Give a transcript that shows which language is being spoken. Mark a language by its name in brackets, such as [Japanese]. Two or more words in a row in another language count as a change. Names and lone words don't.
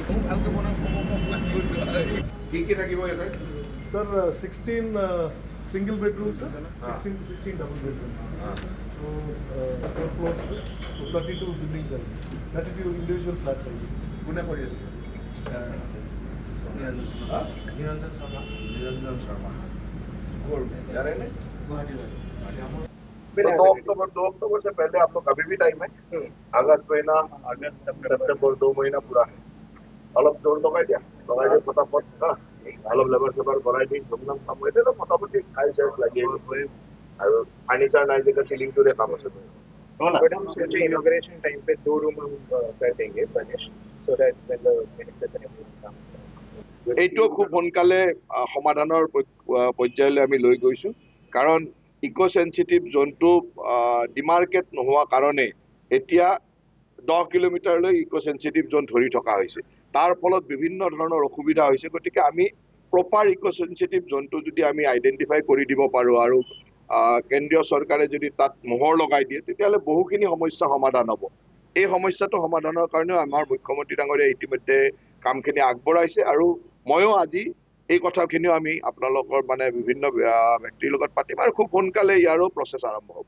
[Assamese] কি থাকিব ইয়াতে [English] Sir, 16 single bedrooms, sir. 16 double bedrooms. So, 4 floors, sir. So 32 buildings, sir. 32 individual flats, sir. [Assamese] কোনে কৰি আছে [Hindi] निरंजन शर्मा और जाने ने गुवाहाटी तो 2 अक्टूबर से पहले आप लोग अभी भी टाइम है अगस्त महीना अगस्त सितंबर 2 महीना पूरा है [Assamese] অলপ জোর লগাই দিয়া ফটাফট অলপ লেবাৰ চেবাৰ বঢ়াই দি ধুমধাম কাম হৈ তো মোটামুটি খাই চাইজ লাগি আৰু ফাৰ্নিচাৰ নাই যেটা চিলিংটোৰে কাম আছে [Hindi] मैडम सोचे इनॉग्रेशन टाइम पे 2 रूम हम कर देंगे फर्निश [English] so that when the ministers and everyone come [Assamese] এইটো খুব সোনকালে সমাধানৰ পৰ্যায়লৈ আমি লৈ গৈছো কাৰণ [English] eco sensitive [Assamese] জোনটো ডিমাৰ্কেট নোহোৱা কাৰণে এতিয়া 10 কিলোমিটাৰলৈ [English] eco sensitive zone [Assamese] ধৰি থকা হৈছে তাৰ ফলত বিভিন্ন ধৰণৰ অসুবিধা হৈছে গতিকে আমি [English] proper eco sensitive [Assamese] জোনটো যদি আমি আইডেন্টিফাই কৰি দিব পাৰো আৰু কেন্দ্ৰীয় চৰকাৰে যদি তাত মোহৰ লগাই দিয়ে তেতিয়াহ'লে বহুখিনি সমস্যা সমাধান হ'ব এই সমস্যাটো সমাধানৰ কাৰণে আমাৰ মুখ্যমন্ত্ৰী ডাঙৰীয়া ইতিমধ্যে কামখিনি আগবঢ়াইছে আৰু ময়ো আজি এই কথাখিনিও আমি আপোনালোকৰ মানে বিভিন্ন ব্যক্তিৰ লগত পাতিম আৰু খুব সোনকালে ইয়াৰো প্ৰচেছ আৰম্ভ হ'ব